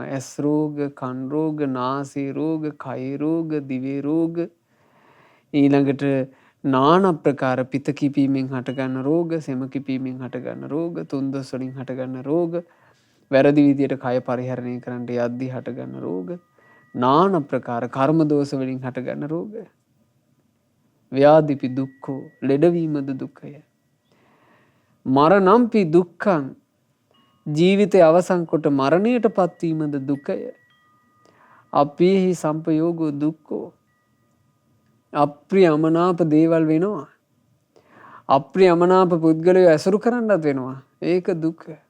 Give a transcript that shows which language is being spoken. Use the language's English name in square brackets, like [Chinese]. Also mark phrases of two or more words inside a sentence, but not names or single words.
[Sinhala] ඇස් රෝග, කන් රෝග, නාසී රෝග, කය රෝග, දිවේ රෝග, ඊළඟට নানা ප්‍රකාර පිත කිපීමෙන් හටගන්න රෝග, සෙම කිපීමෙන් හටගන්න රෝග, තුන්දොස් වලින් හටගන්න රෝග, වැරදි විදියට කය පරිහරණය කරන්න යද්දී හටගන්න රෝග, নানা ප්‍රකාර කර්ම දෝෂ වලින් හටගන්න රෝග. [Pali] ව්‍යාධිපි දුක්ඛෝ, [Sinhala] ලෙඩවීමද දුකය. [Pali] මරණම්පි දුක්ඛං, [Sinhala] ජීවිතය අවසන් කොට මරණයට පත්වීමද දුකය. [Pali] අපේහි සම්පයෝගෝ දුක්ඛෝ, [Sinhala] අප්‍රිය අමනාප දේවල් වෙනවා. අප්‍රිය අමනාප පුද්ගලයෝ ඇසුරු කරන්නත් වෙනවා. ඒක දුක.